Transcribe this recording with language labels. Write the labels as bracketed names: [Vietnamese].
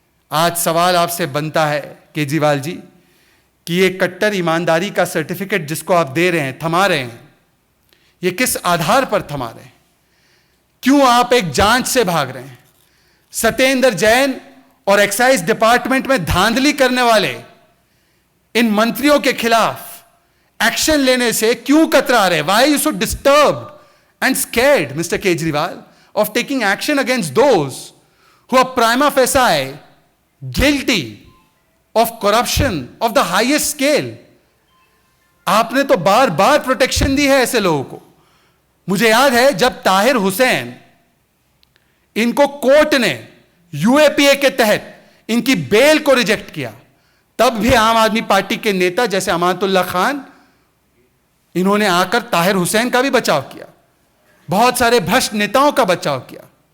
[Hindi] आज सवाल आपसे बनता है केजरीवाल जी कि ये कट्टर ईमानदारी का सर्टिफिकेट जिसको आप दे रहे हैं, थमा रहे हैं, ये किस आधार पर थमा रहे हैं? क्यों आप एक जांच से भाग रहे हैं? सत्येंद्र जैन और एक्साइज डिपार्टमेंट में धांधली करने वाले इन मंत्रियों के खिलाफ एक्शन लेने से क्यों कतरा रहे? [English] Why you so disturbed and scared mister Kejriwal of taking action against those who are prima facie guilty of corruption of the highest scale? [Hindi] आपने तो बार बार प्रोटेक्शन दी है ऐसे लोगों को। मुझे याद है जब ताहिर हुसैन, इनको कोर्ट ने यूएपीए के तहत इनकी बेल को रिजेक्ट किया, तब भी आम आदमी पार्टी के नेता जैसे अमानतुल्लाह खान, इन्होंने आकर ताहिर हुसैन का भी बचाव किया, बहुत सारे भ्रष्ट नेताओं का बचाव किया।